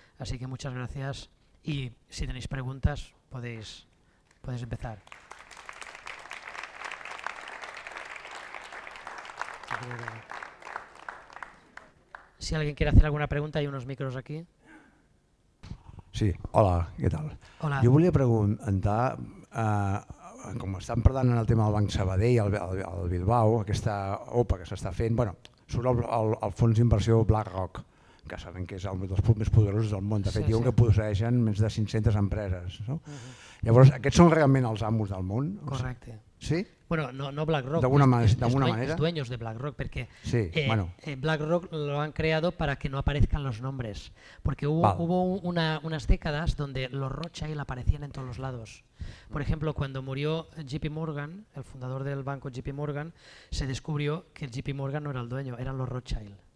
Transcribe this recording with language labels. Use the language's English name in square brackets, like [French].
[Spanish] Así que muchas gracias, y si tenéis preguntas podéis empezar. Si alguien quiere hacer alguna pregunta, hay unos micros aquí. [Catalan] Sí, hola, què tal? Hola. Jo volia preguntar, com estan parlant en el tema del Banc Sabadell, el Bilbao, aquesta OPA que s'està fent, bueno, surt el fons d'inversió BlackRock, que sabem que és un dels més poderosos del món. De fet, diuen que posseeixen més de 500 empreses. No? Llavors, aquests són realment els amos del món? Correcte. Sí? [Spanish] Bueno, no BlackRock, ¿De alguna manera? Los dueños de BlackRock, porque sí, bueno. BlackRock lo han creado para que no aparezcan los nombres, porque hubo unas décadas donde los Rothschild aparecían en todos los lados. Por ejemplo, cuando murió JP Morgan, el fundador del banco JP Morgan, se descubrió que el JP Morgan no era el dueño, eran los Rothschild.